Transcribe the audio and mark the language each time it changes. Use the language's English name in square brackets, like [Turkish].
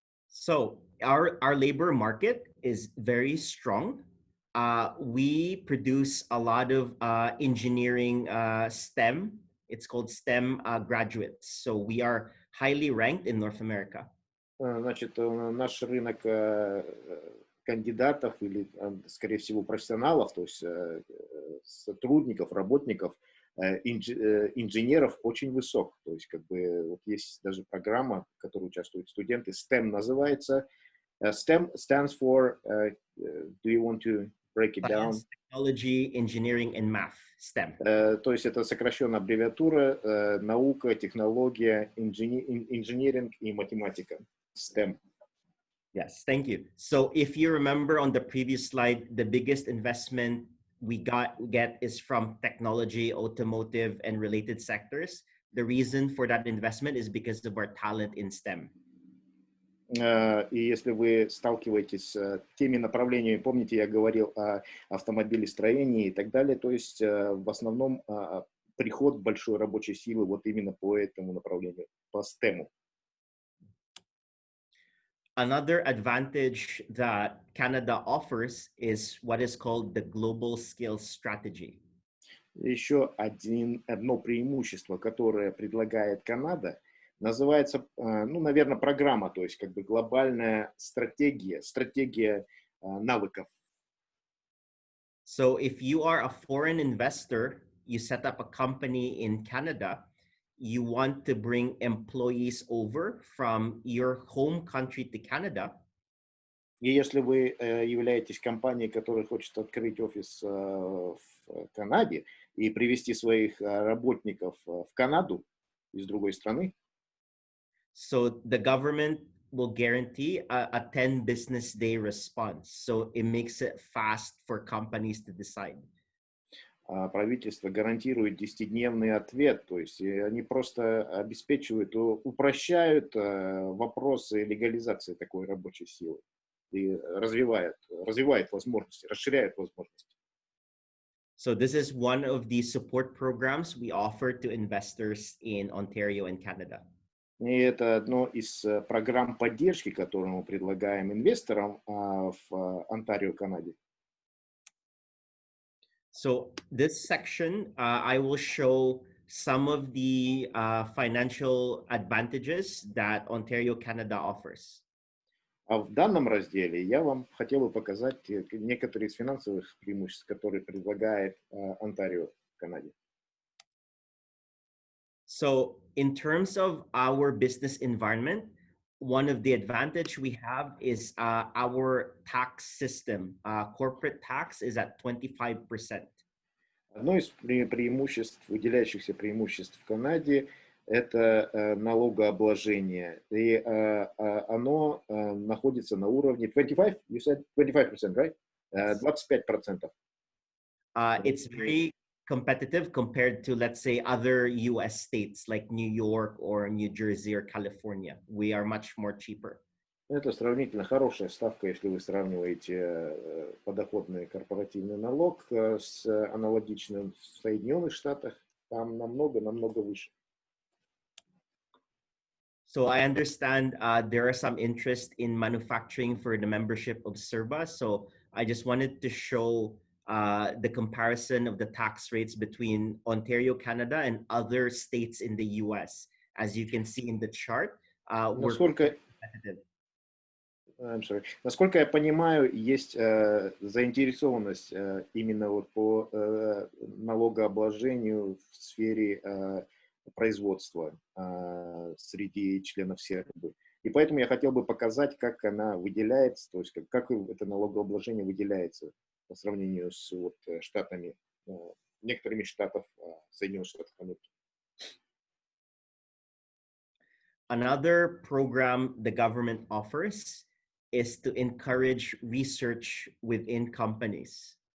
[English] So our labor market is very strong. We produce a lot of engineering STEM. It's called STEM graduates. So we are highly ranked in North America. [Russian] Значит, наш рынок кандидатов или, скорее всего, профессионалов, то есть сотрудников, работников, инженеров очень высок. То есть как бы вот есть даже программа, в которой участвуют студенты, STEM называется. [English] STEM stands for, do you want to break it down? Science, technology, engineering, and math, STEM. [Russian] То есть это сокращенная аббревиатура наука, технология, инженеринг и математика. [English] STEM. Yes, thank you. So if you remember on the previous slide, the biggest investment we get is from technology, automotive, and related sectors. The reason for that investment is because of our talent in STEM. [Russian] И если вы сталкиваетесь с теми напрямлениями, помните, я говорил о автомобилестроении и так далее, то есть в основном приход большой рабочей силы вот именно по этому направлению, по STEM. [English] Another advantage that Canada offers is what is called the Global Skills Strategy. [Russian] Еще одно преимущество, которое предлагает Канада, называется, ну, наверное, программа, то есть как бы глобальная стратегия навыков. [English] So if you are a foreign investor, you set up a company in Canada, you want to bring employees over from your home country to Canada. [Russian] И если вы являетесь компанией, которая хочет открыть офис в Канаде и привести своих работников в Канаду из другой страны, [English] so the government will guarantee a 10 business day response. So it makes it fast for companies to decide. [Russian] Правительство гарантирует 10-дневный ответ, то есть они просто обеспечивают, упрощают вопросы легализации такой рабочей силы и развивает возможности, расширяет возможности. [English] So this is one of the support programs we offer to investors in Ontario and Canada. [Russian] И это одно из программ поддержки, которые мы предлагаем инвесторам в Онтарио, Канаде. [English] So this section, I will show some of the financial advantages that Ontario, Canada offers. [Russian] А в данном разделе я вам хотел бы показать некоторые из финансовых преимуществ, которые предлагает Онтарио в Канаде. [English] So in terms of our business environment, one of the advantage we have is our tax system. Corporate tax is at 25%. [Russian] Одно из преимуществ, выделяющихся преимуществ в Канаде, это налогообложение. И оно находится на уровне 25, [English] you said 25%, right? 25%. It's very competitive compared to, let's say, other US states like New York or New Jersey or California. We are much more cheaper. [Russian] Это сравнительно хорошая ставка, если вы сравниваете подоходный корпоративный налог с аналогичным в Соединенных Штатах. Там намного выше. [English] So I understand there are some interest in manufacturing for the membership of CERBA. So I just wanted to show the comparison of the tax rates between Ontario, Canada, and other states in the US. As you can see in the chart, we're competitive. [Russian] Насколько я понимаю, есть заинтересованность именно вот по налогообложению в сфере производства среди членов СЕРБы. И поэтому я хотел бы показать, как она выделяется, то есть как это налогообложение выделяется по сравнению с вот штатами, некоторыми штатов Соединенных Штатов Америки. [English] Another program the government offers is to encourage research within companies.